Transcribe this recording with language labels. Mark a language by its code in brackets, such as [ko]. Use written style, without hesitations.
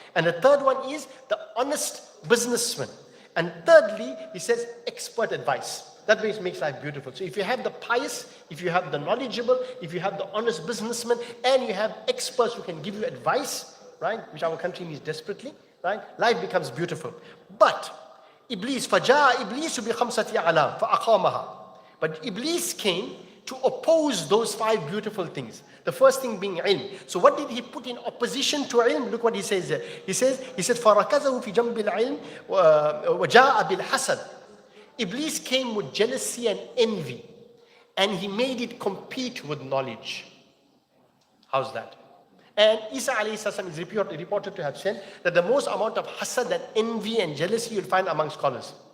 [en] And the third one is the honest businessman. And thirdly, he says expert advice. That makes life beautiful. So if you have the pious, if you have the knowledgeable, if you have the honest businessman, and you have experts who can give you advice, right? Which our country needs desperately, right? Life becomes beautiful. [ar] But Iblis, فَجَاءَ إِبْلِيسُ بِخَمْسَةِ أَعْلَامٍ فَأَقَامَهَا. [en] But Iblis came to oppose those 5 beautiful things. The first thing being ilm. So what did he put in opposition to ilm? Look what he says there. [ar] He said, فَرَكَزَهُ فِي جَنْبِ الْعِلْمِ وَجَاءَ بِالْحَسَدِ. [en] Iblis came with jealousy and envy, and he made it compete with knowledge. How's that? And Isa alayhi salam is reported to have said that the most amount of hasad and envy and jealousy you'll find among scholars.